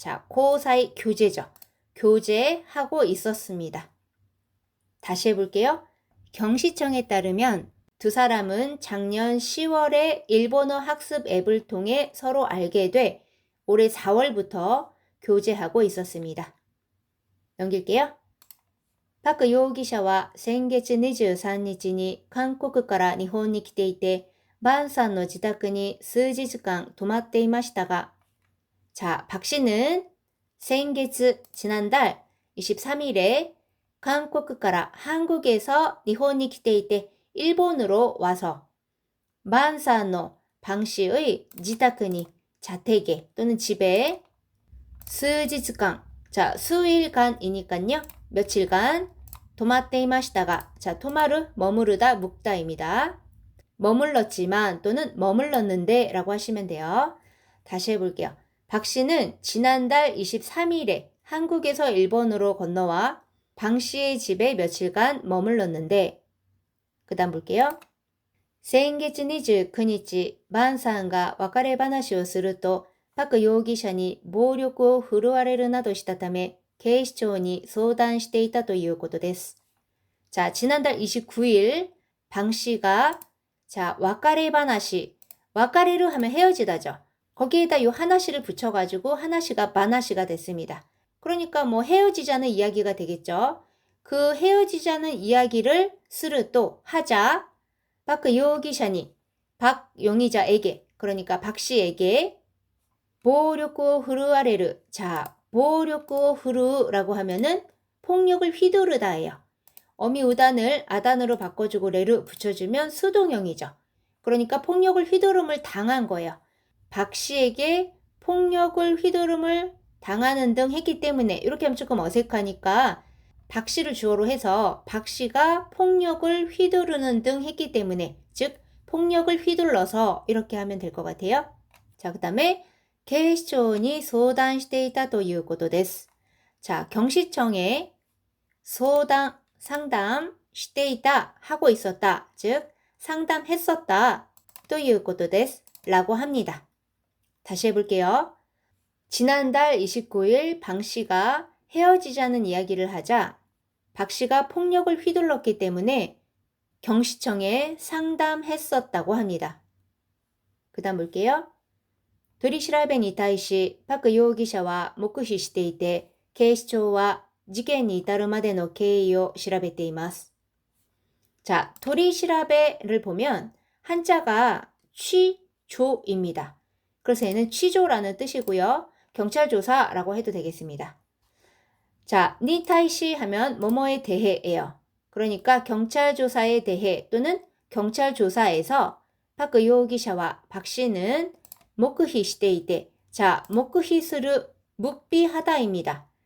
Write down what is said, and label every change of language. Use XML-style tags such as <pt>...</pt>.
<ko>자, 고사이 교제죠. 교제하고 있었습니다. 다시 해볼게요. 경시청에 따르면 두 사람은 작년 10월에 일본어 학습 앱을 통해 서로 알게 돼 올해 4월부터 교제하고 있었습니다. 넘길게요.</ko> <ja>パク容疑者は先月23日に韓国から日本に来ていて、バンさんの自宅に数日間泊まっていましたが、</ja> <ko>자, 박 씨는 생게츠 지난달 23일에 한국から 한국에서 일본에</ko> <ja>来ていて</ja> <ko>일본으로 와서 만산의 방 씨의</ko> <ja>自宅に</ja> <ko>자택에 또는 집에 수지간 자, 수일간이니까요. 며칠간 도마떼이마시다가 자, 토마르 머무르다 묵다입니다. 머물렀지만 또는 머물렀는데 라고 하시면 돼요. 다시 해볼게요. 박 씨는 지난달 23일에 한국에서 일본으로 건너와 방 씨의 집에 며칠간 머물렀는데 그 다음 볼게요.</ko> <ja>先月29日、バンさんが別れ話をすると、パク容疑者に暴力を振るわれるなどしたため、警視庁に相談していたということです。</ja> <ko>자, 지난달 29일, 방 씨가, 자, 와카레 바나시, 와카레를 하면 헤어지다죠. 거기에다 요 하나시를 붙여가지고 하나시가 바나시가 됐습니다. 그러니까 뭐 헤어지자는 이야기가 되겠죠. 그 헤어지자는 이야기를 스르또 하자, 박 요기샤니, 박 용의자에게, 그러니까 박 씨에게 보력고 후르아레르, 자, 보력고 후르라고 하면은 폭력을 휘두르다예요. 어미우단을 아단으로 바꿔주고 레를 붙여주면 수동형이죠. 그러니까 폭력을 휘두름을 당한 거예요. 박 씨에게 폭력을 휘두름을 당하는 등 했기 때문에 이렇게 하면 조금 어색하니까 박 씨를 주어로 해서 박 씨가 폭력을 휘두르는 등 했기 때문에 즉 폭력을 휘둘러서 이렇게 하면 될 것 같아요. 자, 그 다음에</ko> <ja>警視庁に 相談していたということです.</ja> <ko>자, 경시청에 상담,</ko> <ja>していた,</ja> <ko>하고 있었다, 즉 상담했었다,</ko> <ja>ということです,</ja> <ko>라고 합니다. 다시 해볼게요. 지난달 29일 방 씨가 헤어지자는 이야기를 하자 박 씨가 폭력을 휘둘렀기 때문에 경시청에 상담했었다고 합니다. 그 다음 볼게요.</ko> <ja>取り調べに対し、パク容疑者は黙秘していて、警視庁は事件に至るまでの経緯を調べています.</ja> <ko>자, 取り調べ를 보면 한자가 취조입니다. 그래서 얘는 취조라는 뜻이고요. 경찰 조사라고 해도 되겠습니다. 자, 니타이시 하면 뭐뭐에 대해예요. 그러니까 경찰 조사에 대해 또는 경찰 조사에서 박 요기샤와 박 씨는 목휘 시대이때 자, 목휘스르 묵비하다입니다.</ko>